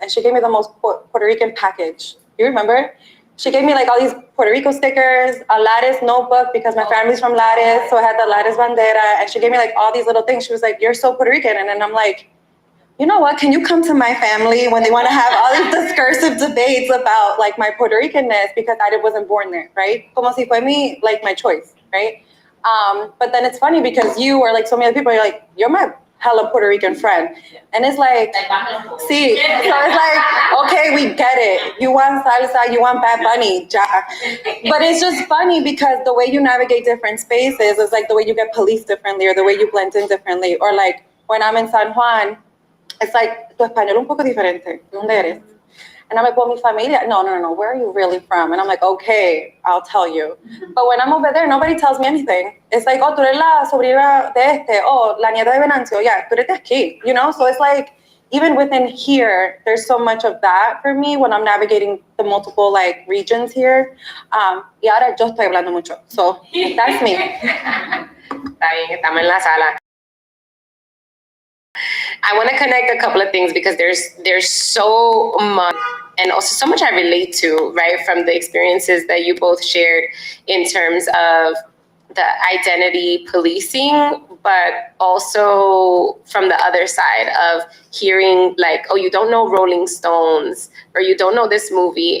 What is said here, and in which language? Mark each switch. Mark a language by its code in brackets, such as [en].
[en] And she gave me the most Puerto Rican package. You remember? She gave me like all these Puerto Rico stickers, a Lattice notebook because my family's from Lattice, so I had the Lattice bandera, and she gave me like all these little things. She was like, you're so Puerto Rican. And then I'm like, you know what, can you come to my family when they want to have all these discursive debates about like my Puerto Ricanness because I wasn't born there, right? [es] Como si fue me, [en] like my choice, right? But then it's funny because you or like so many other people, you're like, you're my hella Puerto Rican friend. And it's like, see, so it's like, okay, we get it. You want salsa, you want Bad Bunny, ja. But it's just funny because the way you navigate different spaces is like the way you get policed differently or the way you blend in differently. Or like when I'm in San Juan, it's like, [es] tu español un poco diferente. ¿Dónde eres? [en] And I'm like, well, [es] mi familia. [en] No, where are you really from? And I'm like, okay, I'll tell you. But when I'm over there, nobody tells me anything. It's like, oh, [es] tú eres la sobrina de este. Oh, la nieta de Venancio. [en] Yeah, [es] tú eres de aquí. [en] You know? So it's like, even within here, there's so much of that for me when I'm navigating the multiple like regions here. [es] Y ahora yo estoy hablando mucho. [en] So that's me. [es] Está bien, estamos en la sala. [en] I want to connect a couple of things because there's so much and also so much I relate to, right, from the experiences that you both shared in terms of the identity policing, but also from the other side of hearing like, oh, you don't know Rolling Stones, or you don't know this movie.